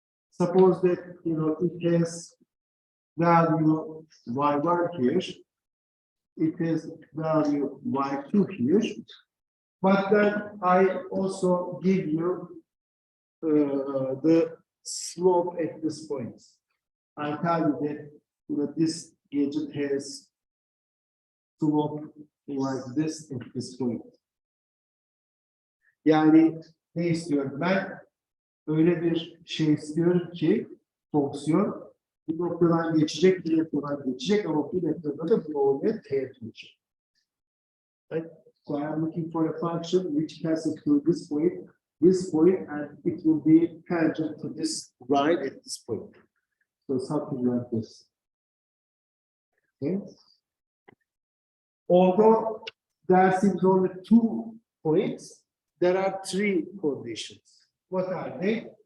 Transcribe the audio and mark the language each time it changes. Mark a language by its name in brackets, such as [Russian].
[English] Suppose that it has value y1 here, it has value y2 here, but then I also give you the slope at this point. I tell you that this gadget has slope like this at this point. [Turkish] Yani ne istiyorum ben? Öyle bir şey istiyorum ki fonksiyon bir noktadan geçecek, bir noktadan geçecek ama bir noktada da bu olmaya teğet olacak. [English] Right? So I am looking for a function which passes through this point, and it will be tangent to this line at this point. So something like this. Okay. Although there seems only 2 points, there are 3 conditions. What are they?